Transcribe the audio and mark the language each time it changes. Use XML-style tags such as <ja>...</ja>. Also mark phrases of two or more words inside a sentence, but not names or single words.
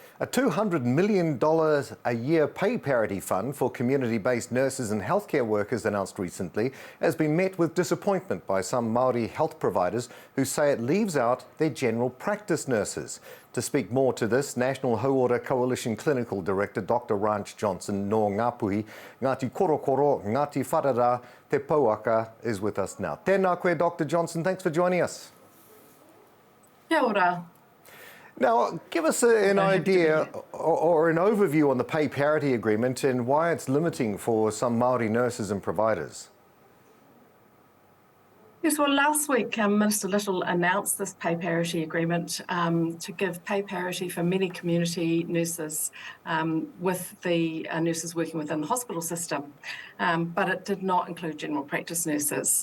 <en>A $200 million a year pay parity fund for community-based nurses and healthcare workers announced recently has been met with disappointment by some Māori health providers who say it leaves out their general practice nurses. To speak more to this, National Hauora Coalition Clinical Director Dr. Ranch Johnson no Ngāpuhi, Ngāti Korokoro, Ngāti Wharara, Te Pouaka is with us now.</en> <mi>Tēnā koe,</mi> <en>Dr. Johnson, thanks for joining us.</en> <mi>Kia ora.</mi> <en>Now, give us an idea or an overview on the pay parity agreement and why it's limiting for some Māori nurses and providers. Yes, well, last week Minister Little announced this pay parity agreement to give pay parity for many community nurses with the nurses working within the hospital system, but it did not include general practice nurses.</en>